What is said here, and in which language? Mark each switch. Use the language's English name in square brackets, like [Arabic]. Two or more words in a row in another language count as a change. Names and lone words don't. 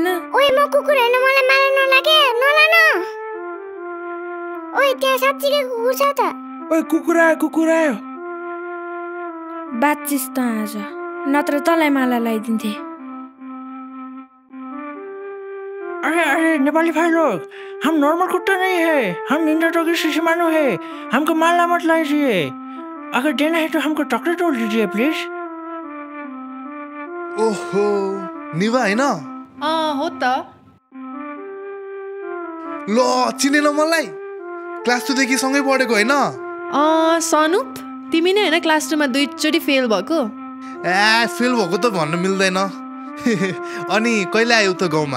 [Nepali] ओइ म कुकुर हैन मलाई माला नलागे नलान ओइ त्यहाँ साच्चीकै कुकुर छ त ओइ कुकुर आयो बातचिस त आज नत्र तँलाई माला लगाइदिन्थे [Hindi] अरे नेपाली भाई लोग हम नॉर्मल कुत्ता नहीं है हम [English] ninja doggy [Hindi] शिशु मानो है हमको माला मत लाइए अगर देना है तो हमको चॉकलेट और दीजिए प्लीज [Nepali] ओहो निवा हैन हो त ल चिनेन मलाई क्लास 2 देखि सँगै पढेको हैन सनुप तिमी नै हैन क्लास 2 मा दुईचोटी फेल भएको फेल भएको त भन्न मिल्दैन अनि कहिले आयौ त गाउँमा